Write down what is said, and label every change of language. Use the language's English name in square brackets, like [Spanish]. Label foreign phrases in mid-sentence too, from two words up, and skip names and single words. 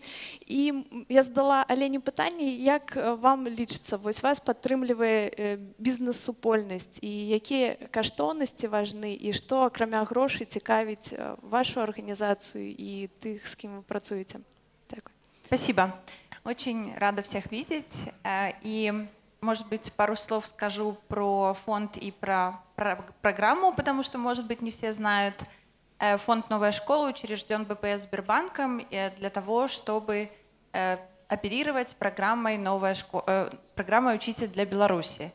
[Belarusian] І я задала Алене пытанне, як вам лічыцца, вось вас падтрымлівае бізнес-супольнасць, і якія каштоўнасці важны, і што, акрамя грошай, цікавіць вашу арганізацыю і тых, з кім вы працуеце. Дякую. [Russian] Спасибо. Очень рада всех видеть. И, может быть, пару слов скажу про фонд и про программу, потому что, может быть, не все знают. Фонд «Новая школа» учрежден БПС Сбербанком для того, чтобы оперировать программой программой «Учитель для Беларуси».